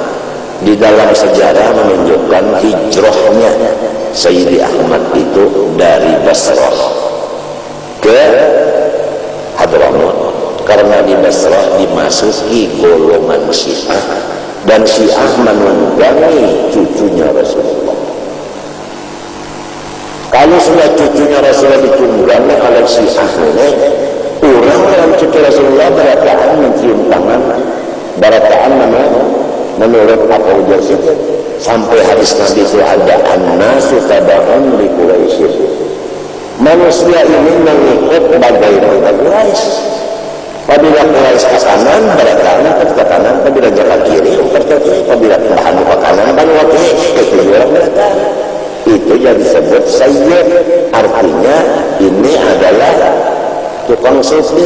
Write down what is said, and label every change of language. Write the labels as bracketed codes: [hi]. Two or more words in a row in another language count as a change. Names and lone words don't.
[id] Di dalam sejarah menunjukkan hijrahnya Sayyidi Ahmad itu dari Basrah ke Hadramaut, karena di Basrah dimasuki golongan Syiah dan Syiah menunggangi cucunya Rasulullah. [bjn] Kalau sudah cucunya Rasulullah ditunggangi oleh Syiah ini, orang yang cucu Rasulullah berataan mencium tangan, berataan menurut apa ujar situ sampai hadis Nabi itu ada [ar] الناس تبع لقريش. [id] Manusia ini mengikut bagaimana Quraisy. [bjn] Apabila Quraisy ke kanan, berataan ke kanan, apabila ke kiri, ke kiri, apabila pindahan ke kanan, ke kiri, itu juga berataan. [id] Itu yang disebut sayyid, artinya ini adalah tukang sopir.